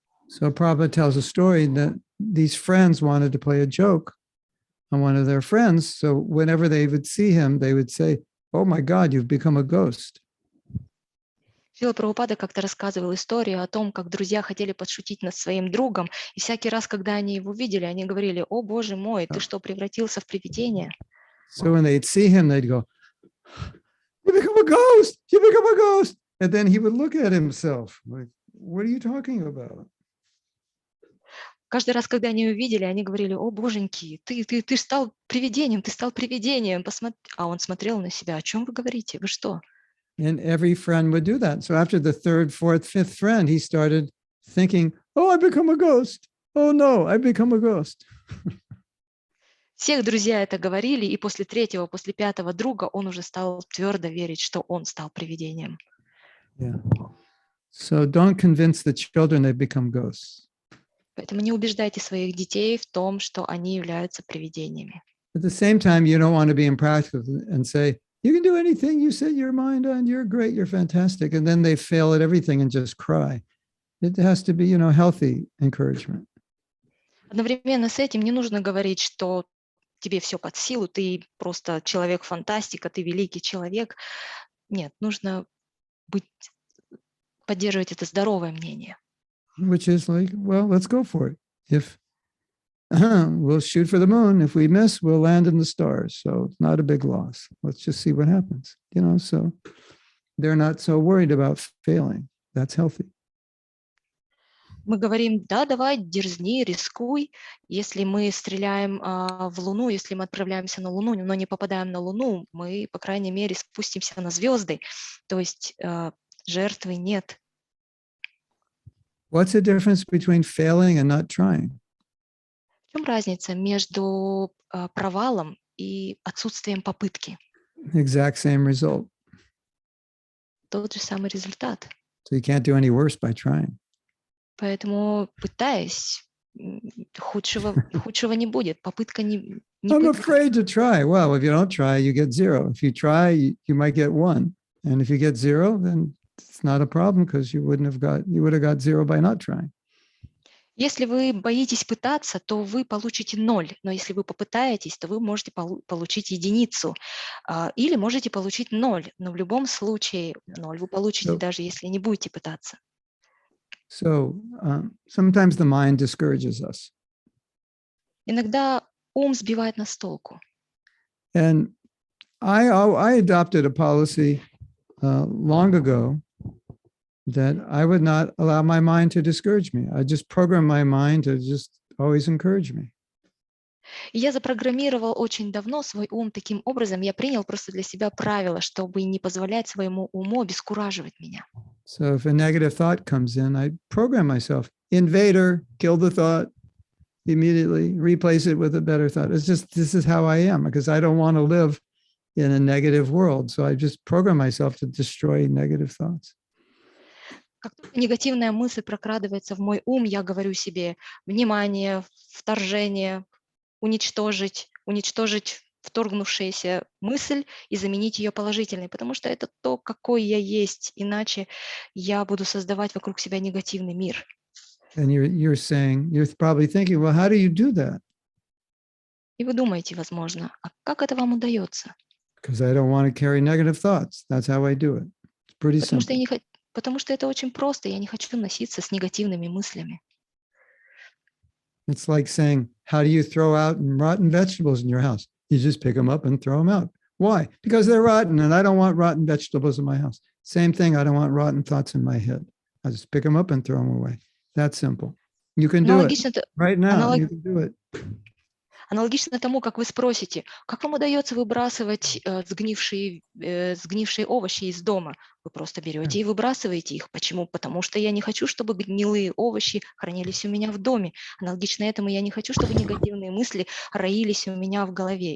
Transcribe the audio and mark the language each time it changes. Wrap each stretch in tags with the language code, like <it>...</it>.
<en>So Prabhupada tells a story that these friends wanted to play a joke on one of their friends. So whenever they would see him, they would say, "Oh my God, you've become a ghost."</en> <ru>Шрила Прабхупада как-то рассказывал историю о том, как друзья хотели подшутить над своим другом, и всякий раз, когда они его видели, они говорили: «О, Боже мой, ты что, превратился в привидение?»</ru> <en>So when they'd see him, they'd go, "You become a ghost! You become a ghost!" And then he would look at himself like, "What are you talking about?"</en> <ru>Каждый раз, когда они его видели, они говорили: «О, Боженьки, ты стал привидением, ты стал привидением, посмотри». А он смотрел на себя: «О чем вы говорите? Вы что?»</ru> <en>And every friend would do that. So after the third, fourth, fifth friend, he started thinking, "Oh, I become a ghost. Oh no, I become a ghost."</en> <ru>Всех друзья это говорили, и после третьего, после пятого друга он уже стал твердо верить, что он стал привидением.</ru> <en>Yeah. So don't convince the children they've become ghosts.</en> <ru>Поэтому не убеждайте своих детей в том, что они являются привидениями.</ru> <en>At the same time, you don't want to be impractical and say, "You can do anything you set your mind on. You're great. You're fantastic." And then they fail at everything and just cry. It has to be, healthy encouragement.</en> <ru>Одновременно с этим не нужно говорить, что тебе все под силу, ты просто человек-фантастика, ты великий человек. Нет, нужно поддерживать это здоровое мнение.</ru> <en>Which is like, well, let's go for it. If we'll shoot for the moon, if we miss, we'll land in the stars. So it's not a big loss. Let's just see what happens. So they're not so worried about failing. That's healthy.</en> <ru>Мы говорим: да, давай, дерзни, рискуй. Если мы стреляем в Луну, если мы отправляемся на Луну, но не попадаем на Луну, мы, по крайней мере, спустимся на звезды. То есть жертвы нет.</ru> <en>What's the difference between failing and not trying?</en> <ru>В чем разница между провалом и отсутствием попытки?</ru> <en>Exact same result.</en> <ru>Тот же самый результат.</ru> <en>So you can't do any worse by trying.</en> <ru>Поэтому, пытаясь, худшего не будет. Попытка не</ru> <en>I'm</en> <ru>пытка.</ru> <en>afraid to try. Well, if you don't try, you get zero. If you try, you might get one. And if you get zero, then it's not a problem because you would have got zero by not trying.</en> <ru>Если вы боитесь пытаться, то вы получите 0. Но если вы попытаетесь, то вы можете получить единицу. Или можете получить 0. Но в любом случае 0 вы получите, даже если не будете пытаться.</ru> <en>So sometimes the mind discourages us.</en> <ru>Иногда ум сбивает нас с толку.</ru> <en>And I adopted a policy long ago that I would not allow my mind to discourage me. I just program my mind to just always encourage me.</en> <ru>И я запрограммировал очень давно свой ум таким образом. Я принял просто для себя правило, чтобы не позволять своему уму обескураживать меня.</ru> <en>So if a negative thought comes in, I program myself. Invader, kill the thought immediately, replace it with a better thought. It's just, this is how I am because I don't want to live in a negative world. So I just program myself to destroy negative thoughts.</en> <ru>Как только негативная мысль прокрадывается в мой ум, я говорю себе: внимание, вторжение, уничтожить вторгнувшаяся мысль и заменить ее положительной, потому что это то, какой я есть, иначе я буду создавать вокруг себя негативный мир.</ru> <en>And you're probably thinking, well, how do you do that?</en> <ru>И вы думаете, возможно, а как это вам удается?</ru> <en>Because I don't want to carry negative thoughts. That's how I do it. It's pretty simple.</en> <ru>Потому что это очень просто, я не хочу носиться с негативными мыслями.</ru> <en>It's like saying, how do you throw out rotten vegetables in your house? You just pick them up and throw them out. Why? Because they're rotten and I don't want rotten vegetables in my house. Same thing, I don't want rotten thoughts in my head. I just pick them up and throw them away. That's simple. You can do it right now. You can do it.</en> <ru>Аналогично тому, как вы спросите, как вам удается выбрасывать сгнившие овощи из дома? Вы просто берете и выбрасываете их. Почему? Потому что я не хочу, чтобы гнилые овощи хранились у меня в доме. Аналогично этому я не хочу, чтобы негативные мысли роились у меня в голове.</ru>